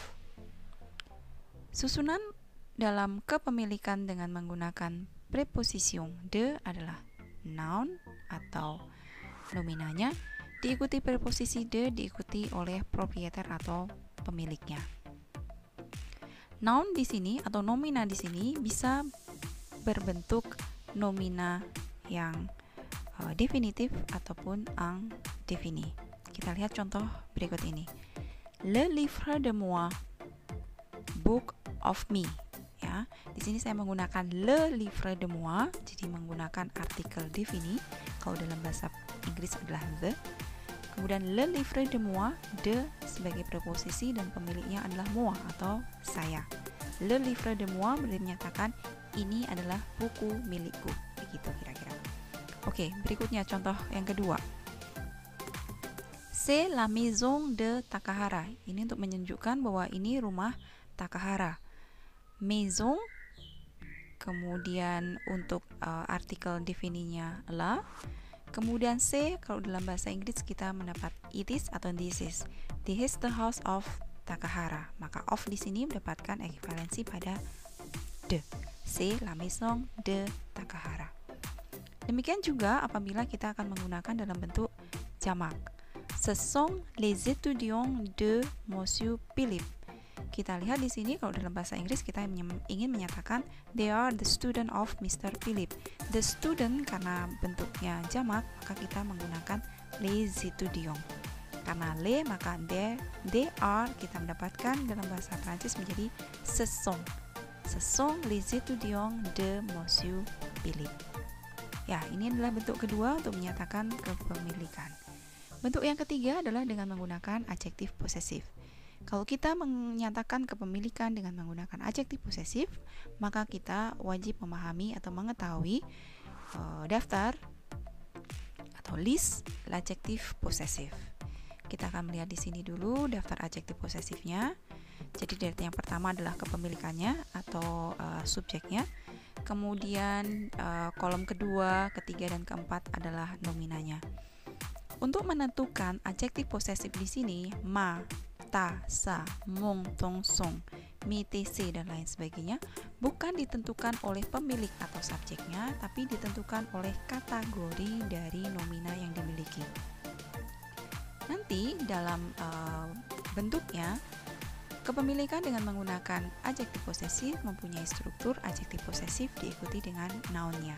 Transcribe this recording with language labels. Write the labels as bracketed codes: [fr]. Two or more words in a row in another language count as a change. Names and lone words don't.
[id] Susunan dalam kepemilikan dengan menggunakan preposition de adalah noun atau nominanya, diikuti preposisi de diikuti oleh proprietor atau pemiliknya. Noun di sini atau nomina di sini bisa berbentuk nomina yang definitif ataupun indefini. Kita lihat contoh berikut ini. [fr] Le livre de moi, [en] book of me. [id] Ya, di sini saya menggunakan [fr] le livre de moi, [id] jadi menggunakan artikel defini. Kalau dalam bahasa Inggris adalah the. Kemudian [fr] le livre de moi, [id] de sebagai preposisi dan pemiliknya adalah moi atau saya. [fr] Le livre de moi [id] berarti menyatakan ini adalah buku milikku, begitu kira-kira. Oke, berikutnya contoh yang kedua. [fr] C'est la maison de Takahara. [id] Ini untuk menunjukkan bahwa ini rumah Takahara. Maison, kemudian untuk artikel defininya la, kemudian C, kalau dalam bahasa Inggris kita mendapat [en] it is [id] atau [en] this is. This is the house of Takahara. [id] Maka of di sini mendapatkan ekuivalensi pada de. [fr] C, la maison de Takahara. [id] Demikian juga apabila kita akan menggunakan dalam bentuk jamak. [fr] Ce sont les étudiants de Monsieur Philippe. [id] Kita lihat di sini kalau dalam bahasa Inggris kita ingin menyatakan [en] they are the student of Mr. Philip. The student [id] karena bentuknya jamak maka kita menggunakan [fr] les étudiants. [id] Karena les maka [en] they are [id] kita mendapatkan dalam bahasa Prancis menjadi [fr] ce sont. [id] Ce sont les étudiants de Monsieur Philippe. Ya, ini adalah bentuk kedua untuk menyatakan kepemilikan. Bentuk yang ketiga adalah dengan menggunakan adjektif posesif. Kalau kita menyatakan kepemilikan dengan menggunakan adjektif posesif, maka kita wajib memahami atau mengetahui daftar atau list [fr] l'adjectif posesif. [id] Kita akan melihat di sini dulu daftar adjektif posesifnya. Jadi daftar yang pertama adalah kepemilikannya atau subjeknya. Kemudian kolom kedua, ketiga, dan keempat adalah nominanya. Untuk menentukan adjektif posesif di sini, [fr] ma, ta, sa, mon, tong, song, mi, tc, [id] dan lain sebagainya bukan ditentukan oleh pemilik atau subjeknya, tapi ditentukan oleh kategori dari nomina yang dimiliki. Nanti dalam bentuknya, kepemilikan dengan menggunakan adjektif posesif mempunyai struktur adjektif posesif diikuti dengan nounnya.